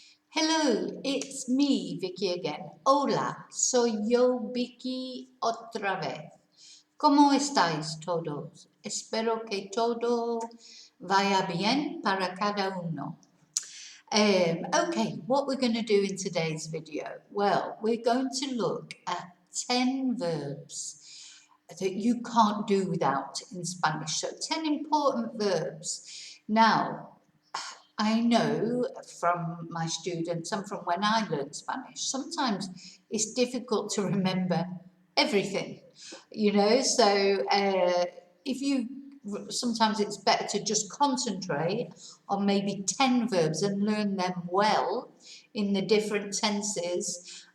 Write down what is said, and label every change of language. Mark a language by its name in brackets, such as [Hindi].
[English] Hello, it's me, Vicky again. [Spanish] Hola, soy yo, Vicky, otra vez. ¿Cómo estáis todos? Espero que todo vaya bien para cada uno. [English] Okay, what we're going to do in today's video? Well, we're going to look at 10 verbs that you can't do without in Spanish. So 10 important verbs. Now, I know from my students and from when I learned Spanish, sometimes it's difficult to remember everything, so if you sometimes it's better to just concentrate on maybe 10 verbs and learn them well in the different tenses.